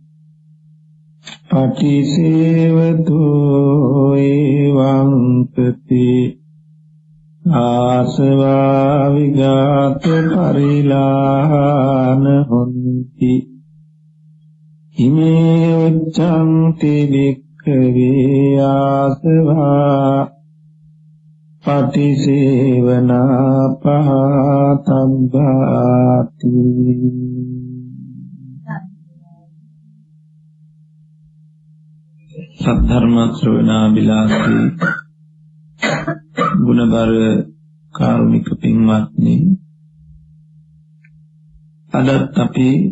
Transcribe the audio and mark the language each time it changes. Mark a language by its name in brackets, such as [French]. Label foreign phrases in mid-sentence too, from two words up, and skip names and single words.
[Pali] පටිසේවතු එවං තති ආසවා විගාත පරිලාහන හොන්ති ඉමේ උච්ඡන්ති වික්ඛවේ ආසවා පටිසේවනා පහතබ්බාති. [Sinhala] සද්ධර්ම ශ්‍රවණාබිලාසී ගුණබර කාරුණික පින්වත්නි, අදත් අපි